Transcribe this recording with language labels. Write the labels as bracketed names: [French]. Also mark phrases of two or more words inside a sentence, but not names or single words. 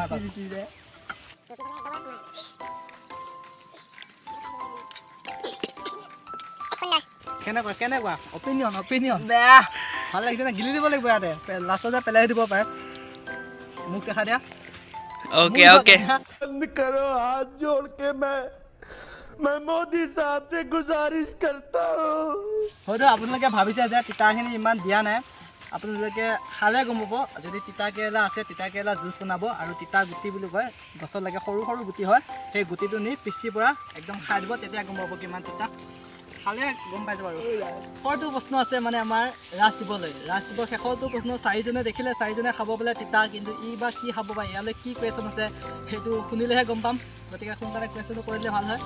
[Assamese] কেনেকুৱা কেনেকুৱা অপিনিয়ন বেয়া ভাল লাগিছে নে গিলি দিব লাগিব ইয়াতে লাষ্টত যে পেলাই দিব পাৰে মোক দেখা দিয়া [English] okay okay [Hindi] करो हाथ जोड़ के मैं मोदी साहब से गुजारिश करता हूँ [Assamese] হয়তো আপোনালোকে ভাবিছে যে তিতাখিনি ইমান দিয়া নাই আপোনালোকে খালে গম পাব যদি তিতা কেৰেলা আছে তিতা কেৰেলা জুচ বনাব আৰু তিতা গুটি বুলি কয় গছত লাগে সৰু সৰু গুটি হয় সেই গুটিটো নি পিচি পৰা একদম খাই দিব তেতিয়া গম পাব কিমান তিতা খালে গম পাই যাব আৰু শেষৰটো প্ৰশ্ন আছে মানে আমাৰ ৰাজদ্বীপলৈ ৰাজদ্বীপৰ শেষৰটো প্ৰশ্ন চাৰিজনে দেখিলে চাৰিজনে খাব বোলে তিতা কিন্তু ই বা কি খাব বা ইয়ালৈ কি কুৱেশ্যন আছে সেইটো শুনিলেহে গম পাম গতিকে সোনকালে কুৱেশ্যনটো কৰিলে ভাল হয়